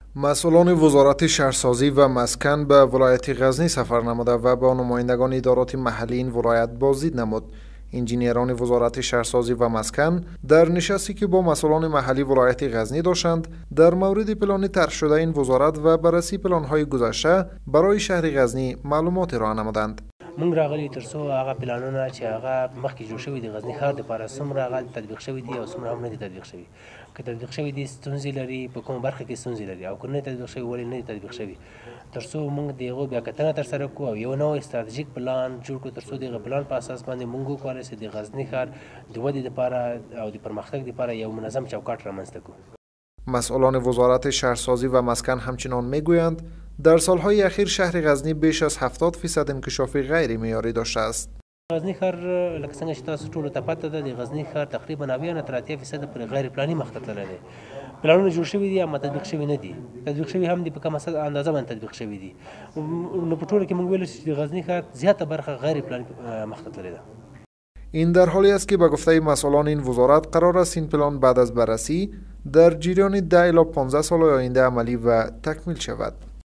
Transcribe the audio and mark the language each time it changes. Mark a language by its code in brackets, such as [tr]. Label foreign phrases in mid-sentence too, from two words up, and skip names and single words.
[fa] مسئولان وزارت شهرسازی و مسکن به ولایت غزنی سفر نموده و با نمایندگان ادارات محلی این ولایت بازدید نمود. انجینیران وزارت شهرسازی و مسکن در نشستی که با مسئولان محلی ولایت غزنی داشتند در مورد پلان طرح شده این وزارت و بررسی پلان‌های گذشته برای شهر غزنی معلومات ارائه نمودند. [ps] موږ راغلي ترڅو هغه پلانونه چې هغه مخکې جوړ شوي دي غزني ښار دپاره څومره هغه تطبیق شوي دي او څومره هم نه دي تطبیق شوي. که تطبیق شوي دي ستونزې لري، په کومه برخه کې ستونزې لري او که نه تطبیق شوي ولې نه دي تطبیق شوي، ترڅو موږ د هغو بیاکتنه ترسره کړو او یو نوی ستراتیژیک پلان جوړ کړو ترڅو د هغه پلان په اساس باندې موږ وکولی سو د غزني ښار د ودې دپاره او د پرمختګ دپاره یو منظم چوکاټ رامنځته کړو. [fa] مسئولان وزارت شهرسازی و مسکن همچنان میگویند در سالهای اخیر شهر غزنی بیش از 70% انکشاف غیر معیاری داشته است. [ps] غزني ښار لکه څنګه چې تاسو ټولو ته پته ده د غزني ښار تقریبا 90 نه تر 80% پر غیر پلاني مخ ته تللی دی. پلانونه جوړ شوي دي اما تطبیق شوي نه دي. تطبیق شوي هم دي په کم اندازه باندې تطبیق شوي دي. نو په ټوله کې موږ ویلی چې د غزني ښار زیاته برخه غیر پلاني مخ ته تللی ده. [fa] این در حالی است که به گفته مسئولان این وزارت قرار است این پلان بعد از بررسی در جریان 10 الی 15 سال آینده عملی و تکمیل شود.